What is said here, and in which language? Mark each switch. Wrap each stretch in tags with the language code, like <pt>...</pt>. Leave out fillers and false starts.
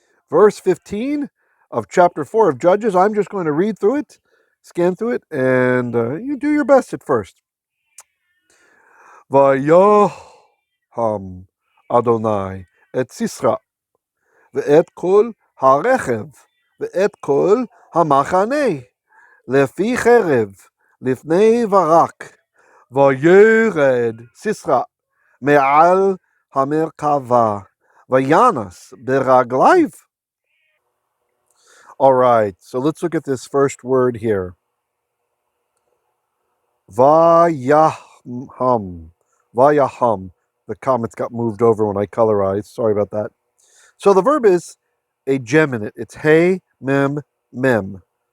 <en>Verse 15 of chapter 4 of Judges. I'm just going to read through it, scan through it, and you do your best at first.</en> <he>ויהם אדוני את סיסרא ואת כל הרכב ואת כל המחנה לפי חרב לפני ברק וירד סיסרא מעל המרכבה וינס ברגליו.</he> <en>All right, so let's look at this first word here. Vayaham. Vayaham. The comments got moved over when I colorized. Sorry about that. So the verb is a geminate. It's hey, mem, mem.</en>